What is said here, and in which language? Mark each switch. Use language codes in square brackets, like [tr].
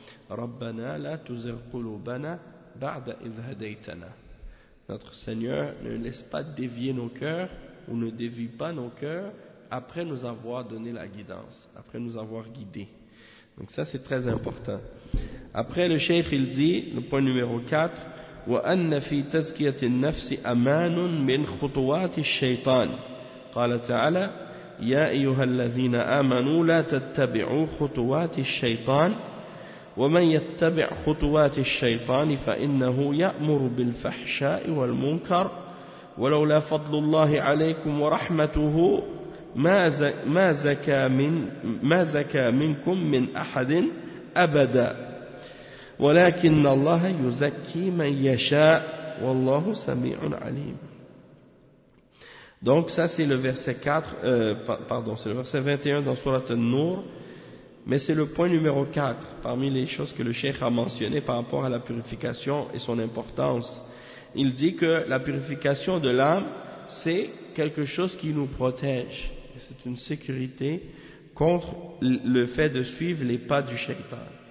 [ar] Rabbana la tuzigh qulubana ba'da idh hadaytana. [fr] Notre Seigneur, ne laisse pas dévier nos cœurs ou ne dévie pas nos cœurs après nous avoir donné la guidance, après nous avoir guidés. Donc ça c'est très important. Après le cheikh il dit, le point numéro 4, [ar] وأن في تزكية النفس أمان من خطوات الشيطان قال تعالى يا أيها الذين آمنوا لا تتبعوا خطوات الشيطان ومن يتبع خطوات الشيطان فإنه يأمر بالفحشاء والمنكر ولولا فضل الله عليكم ورحمته ما زكى منكم من أحد أبدا ولكن الله يزكي من يشاء والله سميع عليم. [fr] Donc ça c'est le verset 4 c'est le verset 21 dans sourate An-Nur, mais c'est le point numéro 4 parmi les choses que le cheikh a mentionné par rapport à la purification et son importance. Il dit que la purification de l'âme c'est quelque chose qui nous protège, c'est une sécurité contre le fait de suivre les pas du shaytan.